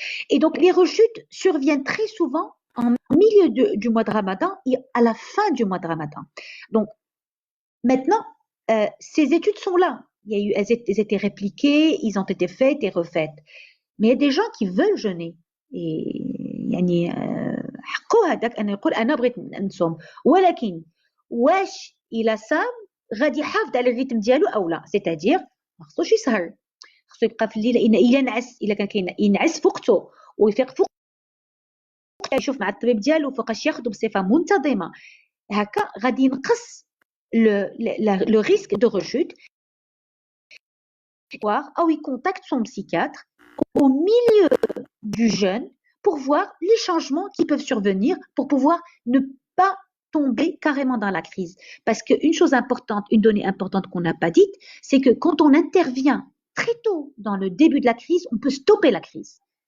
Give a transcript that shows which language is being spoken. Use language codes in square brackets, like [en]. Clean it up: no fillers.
[fr] Et donc les rechutes surviennent très souvent en milieu du mois de Ramadan et à la fin du mois de Ramadan. Donc maintenant, ces études sont là. Elles étaient répliquées, ils ont été faites et refaites. Mais il y a des gens qui veulent jeûner. [ar] يعني حقه هذاك أن يقول أنا بغيت نصوم ولكن واش إلا صام غادي يحافظ على الريتم ديالو أو لا. [fr] c'est-à-dire [ar] ما خصوش يسهر خصو يبقى في الليل إلا نعس إلا كان ينعس في وقته ويفيق فوق يشوف مع الطبيب ديالو فوقاش ياخذ بصفة منتظمة هكا غادي ينقص [fr] le risque de rechute. Ou il contacte son psychiatre au milieu du jeûne pour voir les changements qui peuvent survenir pour pouvoir ne pas tomber carrément dans la crise. Parce qu'une chose importante, une donnée importante qu'on n'a pas dite, c'est que quand on intervient très tôt dans le début de la crise, on peut stopper la crise.